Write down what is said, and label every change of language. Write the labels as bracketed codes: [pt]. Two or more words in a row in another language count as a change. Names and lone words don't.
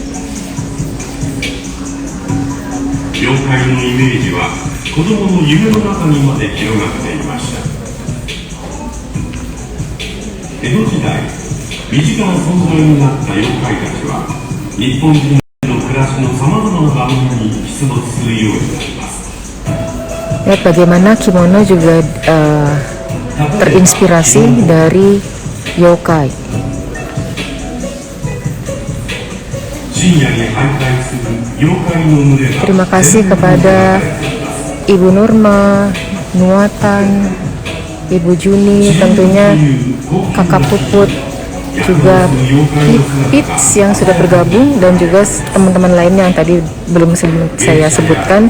[ja] 妖怪のイメージは子供の夢の中にまで広がっていました。江戸時代、身近な存在になった妖怪たちは日本人の暮らしのさまざまな場面に出没するようになります。 [id] Lihat bagaimana kimono juga terinspirasi dari yokai. Terima kasih kepada Ibu Nurma, Nuatan, Ibu Juni, tentunya Kakak Puput, juga Pits yang sudah bergabung, dan juga teman-teman lainnya yang tadi belum saya sebutkan.